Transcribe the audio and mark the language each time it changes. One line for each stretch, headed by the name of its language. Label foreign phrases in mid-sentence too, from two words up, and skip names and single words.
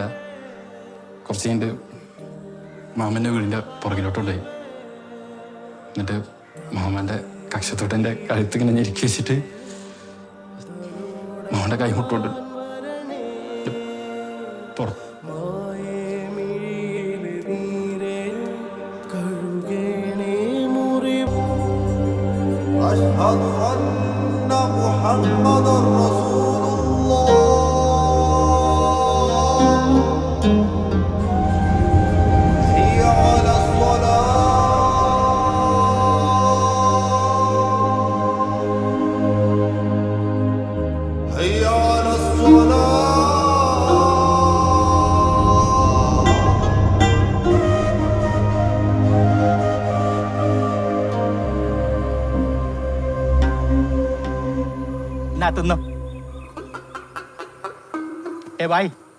Malayalam: കുറച്ച് കഴിഞ്ഞിട്ട് മാമൻ്റെ വീടിൻ്റെ പുറകിലോട്ടുണ്ടായി. എന്നിട്ട് മാമൻ്റെ കക്ഷത്തോട്ട് എൻ്റെ കഴുത്തിങ്ങനെ ഞെരുക്കി വെച്ചിട്ട് മാമൻ്റെ കൈ മുട്ടോണ്ട് പുറത്ത്.
Arabic: أشهد أن محمدا رسول الله حي على الصلاة حي على الصلاة
Malayalam: എന്നാ തിന്നോ. ബായ്.